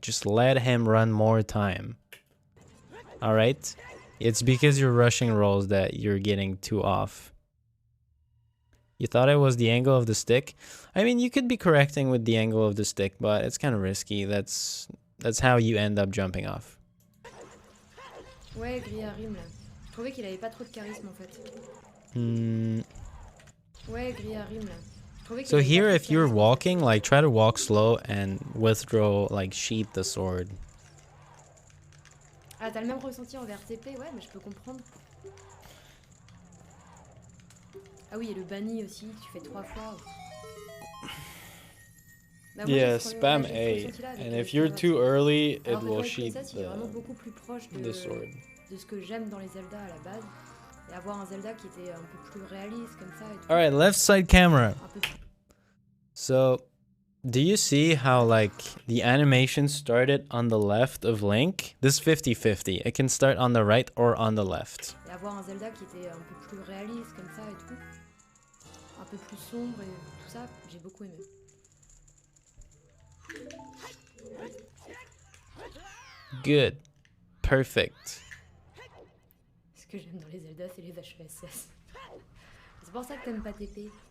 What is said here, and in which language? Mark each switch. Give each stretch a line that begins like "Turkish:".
English: Just let him run more time. All right? It's because you're rushing rolls that you're getting too off. You thought it was the angle of the stick? I mean, you could be correcting with the angle of the stick, but it's kind of risky. That's how you end up jumping off.
French: Ouais, Gris à rime là. Je trouvais qu'il avait pas trop de charisme en fait. Ouais, Gris à rime là.
English: So here, if you're walking, like, try to walk slow and withdraw, like, sheath the sword.
French: Ah, t'as le même ressenti envers TP? Ouais, mais je peux comprendre. Ah oui, et le banni aussi, tu fais 3 fois. Bah,
English: yeah, spam A, and if you're too early, it will sheath the sword.
French: De ce que j'aime dans les Zelda à la base, et avoir un Zelda qui était un peu plus réaliste comme ça.
English: All right, left side camera. So, do you see how, like, the animation started on the left of Link? This 50-50. It can start on the right or on the left.
French: Et avoir un Zelda qui était un peu plus réaliste comme ça et tout, un peu plus sombre et tout ça, j'ai beaucoup aimé.
English: Good. Perfect.
French: Ce que j'aime dans les Zelda, c'est les HESS. C'est pour ça que t'aimes pas TP.